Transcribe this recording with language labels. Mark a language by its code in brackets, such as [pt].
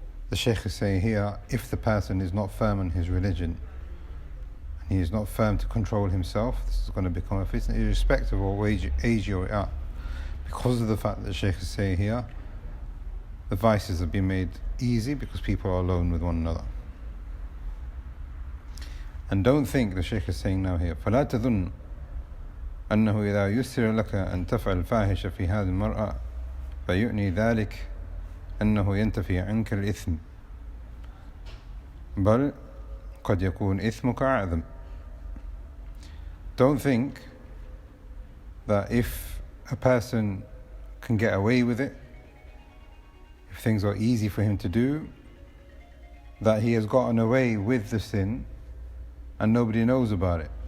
[en] The Shaykh is saying here, if the person is not firm in his religion, and he is not firm to control himself, this is going to become a fitna, irrespective of what age you're at. Because of the fact that the Shaykh is saying here, the vices have been made easy because people are alone with one another. And don't think, the Shaykh is saying now here, [ar] فَلَا تَظُنُّ أنه إذا يسر لك أن تفعل فاحشة في هذه المرأة فيعني ذلك أنه ينتفي عنك الإثم بل قد يكون إثمك أعظم. [en] Don't think that if a person can get away with it, if things are easy for him to do, that he has gotten away with the sin and nobody knows about it.